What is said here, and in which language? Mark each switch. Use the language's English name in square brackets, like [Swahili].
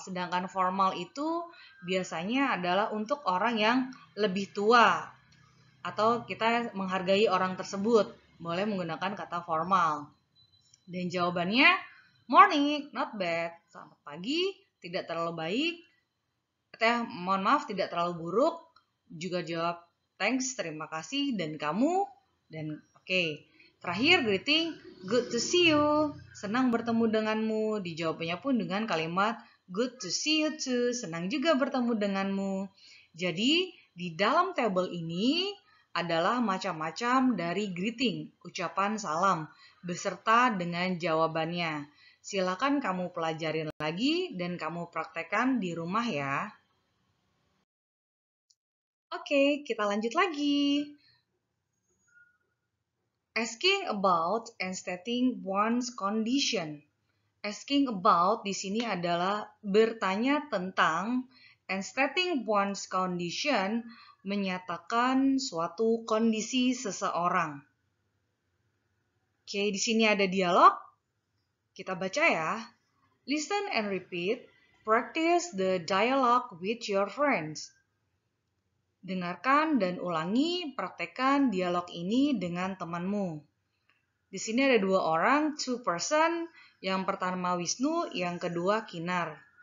[Indonesian] Sedangkan formal itu biasanya adalah untuk orang yang lebih tua atau kita menghargai orang tersebut. Boleh menggunakan kata formal. Dan jawabannya [English] morning, not bad. [Indonesian] Selamat pagi, tidak terlalu baik. Mohon maaf, tidak terlalu buruk. Juga jawab thanks, terima kasih, dan kamu, dan oke. Terakhir [English] greeting, good to see you. [Indonesian] Senang bertemu denganmu. Dijawabnya pun dengan kalimat [English] good to see you too. [Indonesian] Senang juga bertemu denganmu. Jadi di dalam tabel ini adalah macam-macam dari greeting, ucapan salam, beserta dengan jawabannya. Silakan kamu pelajarin lagi dan kamu praktekkan di rumah ya. Oke, kita lanjut lagi. [English] Asking about and stating one's condition. Asking about [Indonesian] di sini adalah bertanya tentang, [English] and stating one's condition [Indonesian] menyatakan suatu kondisi seseorang. Oke, di sini ada dialog. Kita baca ya. [English] Listen and repeat. Practice the dialogue with your friends. [Indonesian] Dengarkan dan ulangi, praktekkan dialog ini dengan temanmu. Di sini ada dua orang, [English] two person. [Indonesian] Yang pertama Wisnu, yang kedua Kinar.